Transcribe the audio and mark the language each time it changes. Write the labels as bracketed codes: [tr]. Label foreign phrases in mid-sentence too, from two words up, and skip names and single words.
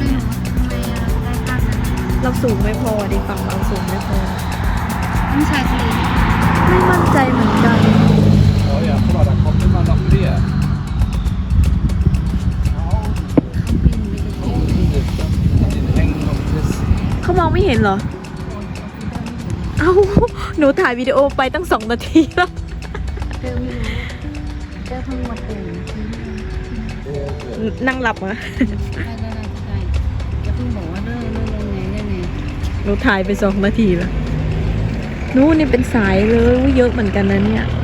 [th] เราสูงไม่พอดิฝั่งเราสูงไม่พอไม่ใช่ทะเลไม่มั่นใจเหมือนกัน [de] Oh ja, guck mal, da kommt immer noch mehr. [th] เขามองไม่เห็นเหรอ เอ้า หนูถ่ายวิดีโอไปตั้ง2 นาทีแล้วนั่งหลับอ่ะหนูถ่ายไป2 นาทีแล้วนู้นนี่เป็นสายเลยเยอะเหมือนกันนะเนี่ย